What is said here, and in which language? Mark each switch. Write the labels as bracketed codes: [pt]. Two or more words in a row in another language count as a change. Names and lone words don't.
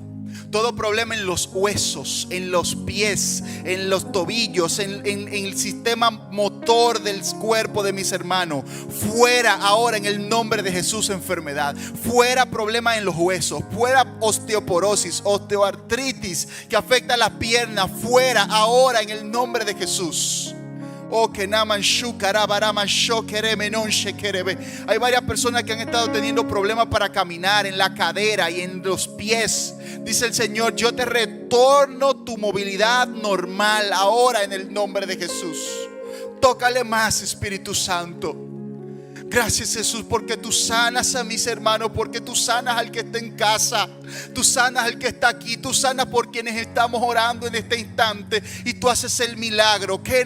[es] Todo problema en los huesos, en los pies, en los tobillos, en el sistema motor del cuerpo de mis hermanos. Fuera ahora en el nombre de Jesús enfermedad. Fuera problema en los huesos. Fuera osteoporosis, osteoartritis que afecta las piernas. Fuera ahora en el nombre de Jesús. Oh, que naman shu karabaraman shokereme non shekerebe. Hay varias personas que han estado teniendo problemas para caminar en la cadera y en los pies. Dice el Señor: yo te retorno tu movilidad normal ahora en el nombre de Jesús. Tócale más, Espíritu Santo. Gracias, Jesús, porque tú sanas a mis hermanos, porque tú sanas al que está en casa, tú sanas al que está aquí, tú sanas por quienes estamos orando en este instante y tú haces el milagro.